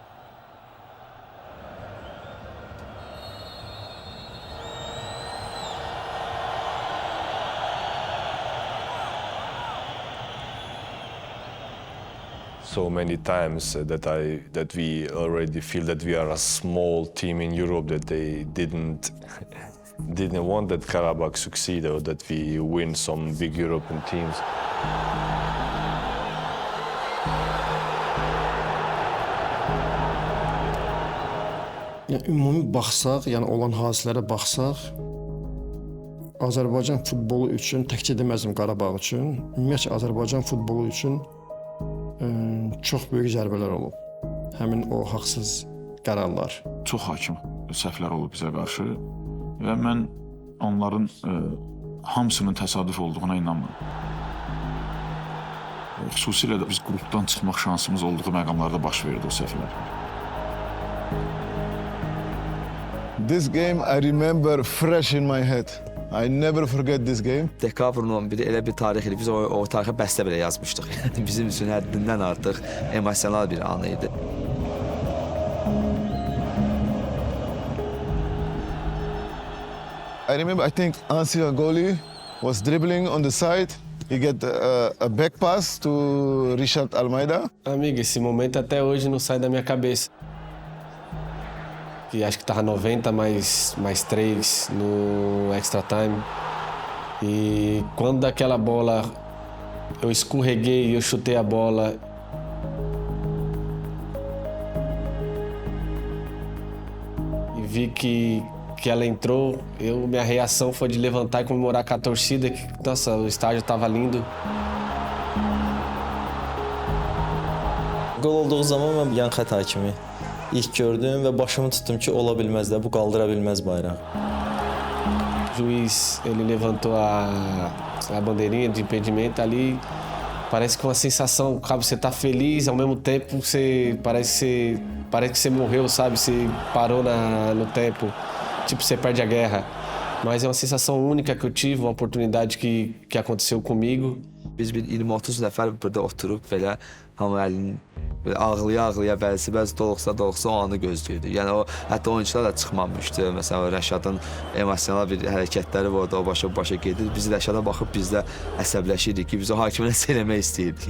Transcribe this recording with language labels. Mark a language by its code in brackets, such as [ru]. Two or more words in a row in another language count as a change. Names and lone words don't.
[en] So many times that we already feel that we are a small team in Europe, that they didn't want that Karabakh succeed or that we win some big European teams. [az] Yəni ümumi baxsaq, yəni olan hadisələrə baxsaq, Azərbaycan futbolu üçün təkcə deməzdim Qarabağ üçün, ümumiyyətlə Azərbaycan futbolu üçün çox böyük zərbələr olub. Həmin o haqsız qərarlar. Çox hakim səhvlər olub bizə qarşı və mən onların hamısının təsadüf olduğuna inanmıram. Xüsusilə də biz qrupdan çıxmaq şansımız olduğu məqamlarda baş verdi o səhvlər. [en] This game I remember fresh in my head. I never forget this game. [az] Dekabrın 11-i elə bir tarix idi. Biz o tarixə bəstə belə yazmışdıq. Yəni bizim üçün həddindən artıq emosional bir an idi. [en] I remember, I think Ansi Agoli was dribbling on the side. He get a back pass to Richard Almeida. [pt] Amigo, esse momento até hoje não sai da minha cabeça. Que acho que tava 90 mais 3 no [en] extra time. [pt] E quando daquela bola eu escorreguei e eu chutei a bola. E vi que ela entrou, minha reação foi de levantar e comemorar com a torcida, que nossa, o estádio tava lindo. [az] Gol olduğu zaman mən yan xətt hakimi ilk gördüm və başımı tutdum ki, ola bilməz də, bu qaldıra bilməz bayraq. [pt] O juiz, ele levantou a bandeirinha de impedimento ali, parece que uma sensação, sabe, você tá feliz, ao mesmo tempo você parece que você morreu, sabe, você parou no tempo, tipo, você perde a guerra. Mas é uma sensação única que eu tive, uma oportunidade que aconteceu comigo [az] Biz bir 20-30 nəfər burada oturub belə hamı əlini belə ağlaya-ağlaya bəzi doluqsa o anı gözləyirdi. Yəni o hətta oyunçular da çıxmamışdı. Məsələn, o Rəşadın emosional bir hərəkətləri vardı, o başa gedir. Biz Rəşada baxıb biz də əsəbləşirdik ki, biz o hakimə nəsə eləmək istəyirdik.